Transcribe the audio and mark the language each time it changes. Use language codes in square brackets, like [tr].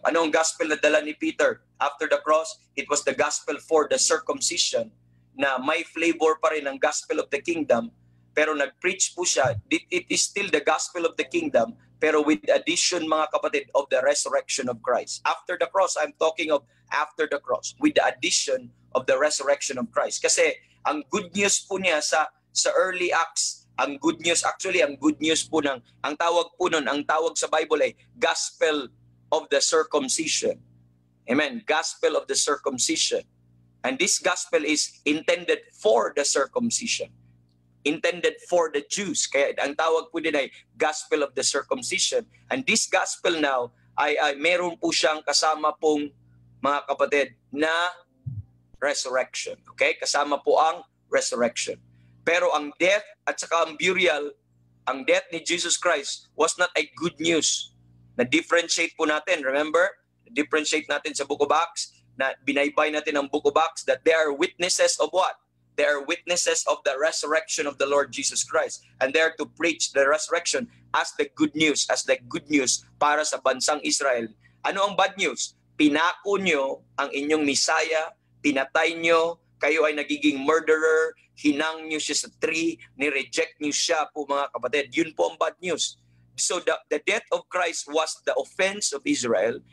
[tl] Ano ang gospel na dala ni Peter [en] after the cross? It was the gospel for the circumcision, [tl] na may flavor pa rin [en] ang gospel of the kingdom, [tl] pero nag-preach po siya. [en] It is still the gospel of the kingdom, pero with the addition mga kapatid of the resurrection of Christ. After the cross, I'm talking of after the cross, with the addition of the resurrection of Christ. [tl] Kasi ang good news po niya sa early Acts, ang good news po ang tawag sa Bible ay gospel of the circumcision. Amen. [en] Gospel of the circumcision. And this gospel is intended for the circumcision. Intended for the Jews. [tl] Kaya ang tawag po din ay [en] gospel of the circumcision. And this gospel now [tl] ay meron po siyang kasama pong mga kapatid na resurrection. Okay? Kasama po ang resurrection. Pero ang death at saka ang burial, ang death ni Jesus Christ was not a good news. Na-differentiate po natin. Remember? Na-differentiate natin sa Book of Acts, na binaybay natin ang Book of Acts, [en] that they are witnesses of what? They are witnesses of the resurrection of the Lord Jesus Christ. And they are to preach the resurrection as the good news [tl] para sa bansang Israel. Ano ang bad news? Pinako nyo ang inyong Messiah, pinatay nyo, kayo ay nagiging murderer, hinang nyo siya sa tree, ni-reject nyo siya po mga kapatid. Yun po ang bad news. [en] So the death of Christ was the offense of Israel.